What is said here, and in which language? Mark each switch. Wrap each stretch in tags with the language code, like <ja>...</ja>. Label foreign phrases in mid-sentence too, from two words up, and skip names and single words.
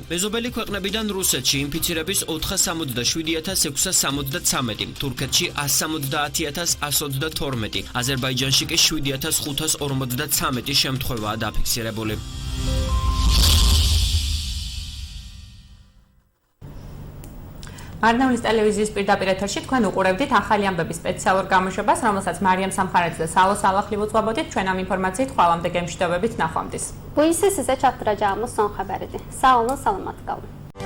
<ka>მეზობელი ქვეყნებიდან რუსეთში ინფიცირების 47663, თურქეთში 170122, აზერბაიჯანში კი 7553 შემთხვევაა დაფიქსირებული. მარნეულის ტელევიზიის პირდაპირ ეთერში თქვენ უყურებდით ახალი ამბების სპეციალურ გამოშვებას, რომელსაც მარიამ სამხარაძე და საულ სალახვი უძღვებოდით. ჩვენ ამ ინფორმაციით ხვალამდე გემშვიდობებით ნახვამდის.</ka> <az>Bu ise size çattıracağımız son haberiydi. Sağ olun, salamat kalın.</az>